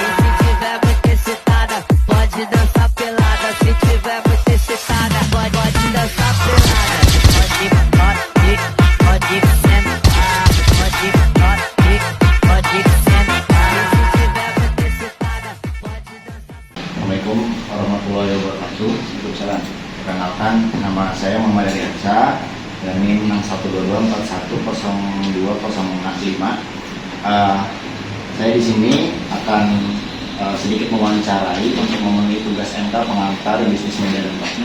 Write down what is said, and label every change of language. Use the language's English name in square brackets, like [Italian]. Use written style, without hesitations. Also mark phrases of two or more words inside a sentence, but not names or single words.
[Portuguese] E se tiver muito excitada, pode dançar pelada. Se tiver muito excitada, pode dançar pelada. Pode sentar. Pode sentar. E se tiver muito excitada, pode dançar. [Arabic] السلام عليكم ورحمة الله وبركاته. Waalaikumsalam. [Indonesian] Perkenalkan, nama saya Muhammad Ariansa dan NIM 6122412065. Saya di sini akan sedikit mewawancarai untuk memenuhi tugas MK pengantar bisnis media dan Pak.